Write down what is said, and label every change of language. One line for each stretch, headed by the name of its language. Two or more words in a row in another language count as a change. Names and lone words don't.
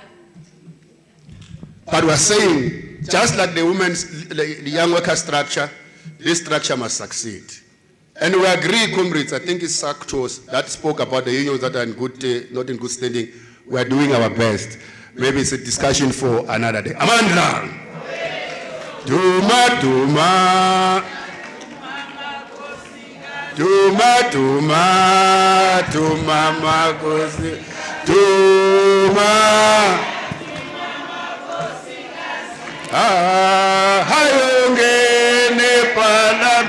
English: But we're saying, just like the young worker structure, this structure must succeed. And we agree, comrades, I think it's Saktos that spoke about the unions that are in good, not in good standing. We are doing our best. Maybe it's a discussion for another day. Amandla!
Zulu: Duma, duma. Duma, duma. Duma, magosi. Duma. Hayonge Nepalam.